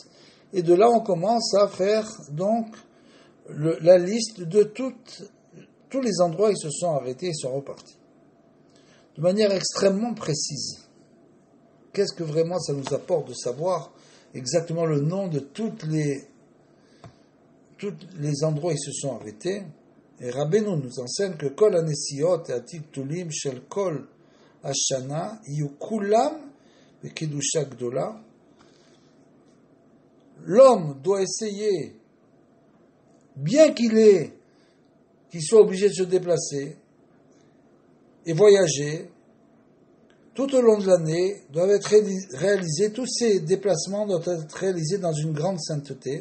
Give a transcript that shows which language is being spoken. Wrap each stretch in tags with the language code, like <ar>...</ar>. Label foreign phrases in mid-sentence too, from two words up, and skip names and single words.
<fr>Et de là, on commence à faire donc la liste de tous les endroits où ils se sont arrêtés et sont repartis. De manière extrêmement précise. Qu'est-ce que vraiment ça nous apporte de savoir exactement le nom de tous les endroits où ils se sont arrêtés? Et Rabbeinu nous enseigne que</fr> <he>כל הנסיעות והטלטולים של כל השנה יהיו כולם בקדושה גדולה.</he> <fr>L'homme doit essayer, bien qu'il soit obligé de se déplacer et voyager, tout au long de l'année, doivent être réalisés, tous ces déplacements doivent être réalisés dans une grande sainteté.</fr>